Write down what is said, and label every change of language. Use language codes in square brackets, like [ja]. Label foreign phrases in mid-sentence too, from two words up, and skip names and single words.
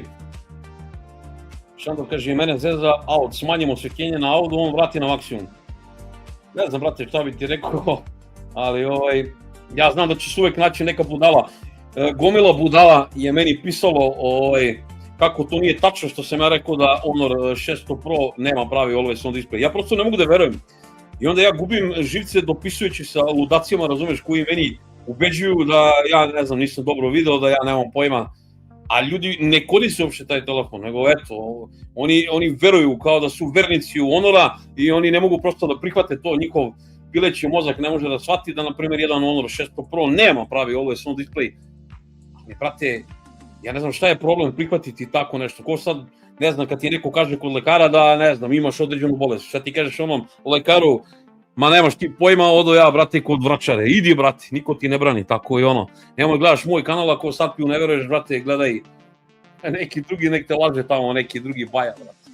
[sr] Šandor kaže, mene zeza out, smanjimo osvjetljenje na audu, on vrati na maksimum. Ne znam, brate, šta bi ti rekao, ali ja znam da će se uvijek naći neka budala. Gomila budala je meni pisalo kako to nije tačno što sam ja rekao da Honor 600 Pro nema pravi [en] always on display. [sr] Ja prosto ne mogu da verujem. I onda ja gubim živce dopisujući sa ludacijama, razumeš, koji meni ubeđuju da ja, ne znam, nisam dobro video, da ja nemam pojma. A ljudi ne koriste uopšte taj telefon, nego eto, oni veruju kao da su vernici u Honora i oni ne mogu prosto da prihvate to, njihov pileći mozak ne može da shvati da, na primjer, jedan Honor 600 Pro nema pravi [en] always on display. [sr] Ali, brate, ja ne znam šta je problem prihvatiti tako nešto. Ko sad, ne znam, kad ti neko kaže kod lekara da, ne znam, imaš određenu bolest, šta ti kažeš onom lekaru, ma nemaš ti pojma, odo ja, brate, kod vračare, idi, brate, niko ti ne brani, tako i nemoj gledaš moj kanal, ako sad piju ne veruješ, brate, gledaj neki drugi, nek te laže tamo, neki drugi baja, brate.